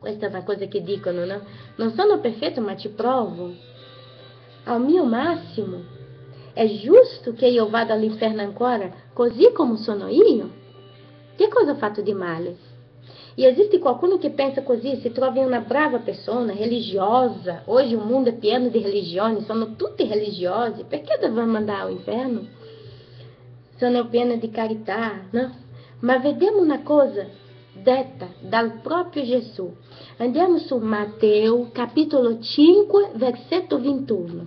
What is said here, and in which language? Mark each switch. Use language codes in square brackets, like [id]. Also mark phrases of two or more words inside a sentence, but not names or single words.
[it] Questa è una cosa che dicono, no? Non sono perfetto, ma ci provo. Ao mio massimo. È giusto che io vada all'inferno ancora, così come sono io? Che cosa ho fatto di male? E esiste qualcuno [pt] que pensa così, se trova uma brava pessoa, religiosa. Hoje o mundo é [it] pieno [pt] de religiões, [it] sono tutti religiosi. Perché dobbiamo andare ao inferno? Sono pieno di carità, no? Ma vediamo una cosa detta dal proprio Gesù. Andiamo su Matteo, capitolo 5, versetto 21.